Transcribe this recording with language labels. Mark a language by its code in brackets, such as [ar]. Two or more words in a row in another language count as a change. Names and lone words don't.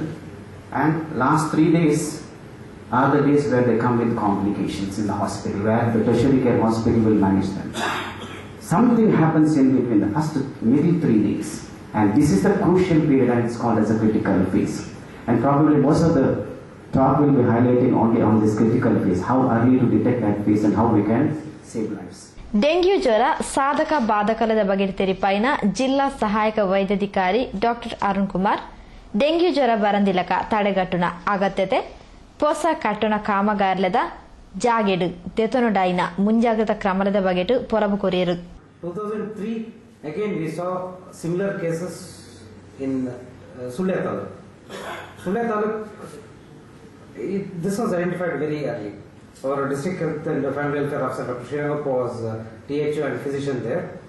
[en] And last 3 days are the days where they come with complications in the hospital, where the tertiary care hospital will manage them. Something happens in between the first maybe 3 days, and this is the crucial period and it's called as a critical phase. And probably most of the talk will be highlighting only on this critical phase, how early to detect that phase and how we can save lives. [tcy] ಡೆಂಗ್ಯೂ ಜ್ವರ ಸಾಧಕ ಬಾಧಕಲದ ಬಗ್ಗೆ ತೆರಿಪಾಯಿನ ಜಿಲ್ಲಾ ಸಹಾಯಕ ವೈದ್ಯಾಧಿಕಾರಿ ಡಾಕ್ಟರ್ ಅರುಣ್ ಕುಮಾರ್ ಡೆಂಗ್ಯೂ ಜ್ವರ ಬರಂದಿಲಕ ತಡೆಗಟ್ಟುನ ಅಗತ್ಯತೆ ಹೊಸ ಕಟ್ಟುನ ಕಾಮಗಾರ್ಲದ ಜಾಗೆಡು ದೆತೊನೊಡಾಯಿನ ಮುಂಜಾಗ್ರತಾ ಕ್ರಮದ ಬಗೆಟು ಪೊರಬು ಕೊರಿಯರು. [en] 2003 again we saw similar cases in Sulle Taluk. Sulle Taluk, this was identified very early. Our district health and family welfare officer Dr. Srinivas was THO and physician there.